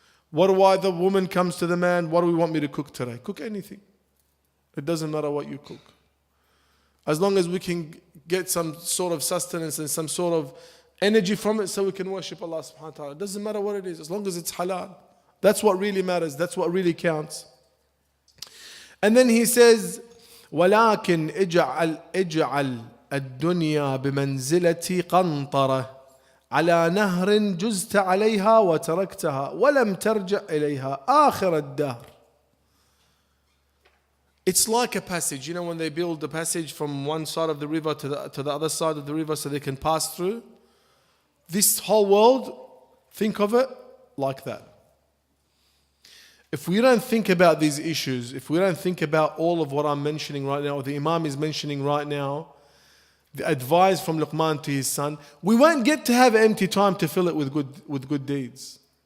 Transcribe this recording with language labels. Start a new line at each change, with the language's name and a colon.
English: Why the woman comes to the man, what do we want me to cook today? Cook anything. It doesn't matter what you cook. As long as we can get some sort of sustenance and some sort of energy from it so we can worship Allah subhanahu wa ta'ala. It doesn't matter what it is, as long as it's halal. That's what really matters. That's what really counts. And then he says,
Arabic: وَلَكِنْ اجعل الدنيا بمنزلة قنطرة على نهر جزت عليها وتركتها ولم ترجع إليها آخر الدهر.
English: It's like a passage. You know when they build a passage from one side of the river to the other side of the river so they can pass through? This whole world, think of it like that. If we don't think about these issues, if we don't think about all of what I'm mentioning right now, or the Imam is mentioning right now, the advice from Luqman to his son, we won't get to have empty time to fill it with good deeds.